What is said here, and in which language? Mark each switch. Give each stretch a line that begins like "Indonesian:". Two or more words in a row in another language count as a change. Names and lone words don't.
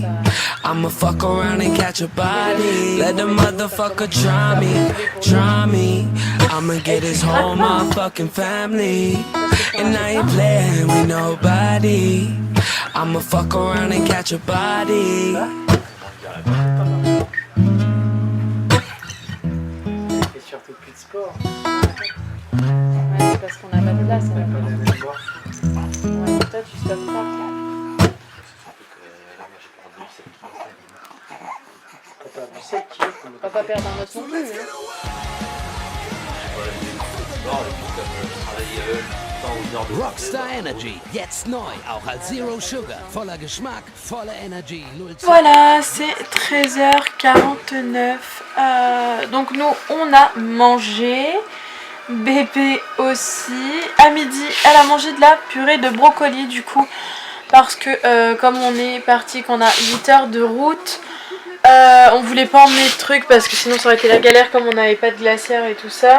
English: I'ma fuck around and catch a body. Let the motherfucker try me, try me. I'ma get his whole motherfucking family. And I ain't playing with nobody. I'ma fuck around and catch a body.
French: Et surtout plus de sport. Ouais, c'est parce qu'on n'a pas de place. Ouais, toi tu stoppes pas. On va pas perdre un autre non plus. Voilà, des sport et puis comme travailler
German: Rockstar Energy, jetzt neu, auch als
English: Zero Sugar,
German: voller Geschmack, voller Energie, 0 Zucker.
French: Voilà, c'est 13h49. Donc nous, on a mangé. Bébé aussi. À midi, elle a mangé de la purée de brocoli du coup. Parce que comme on est parti, qu'on a 8 heures de route, on voulait pas emmener de trucs parce que sinon ça aurait été la galère comme on n'avait pas de glacière et tout ça.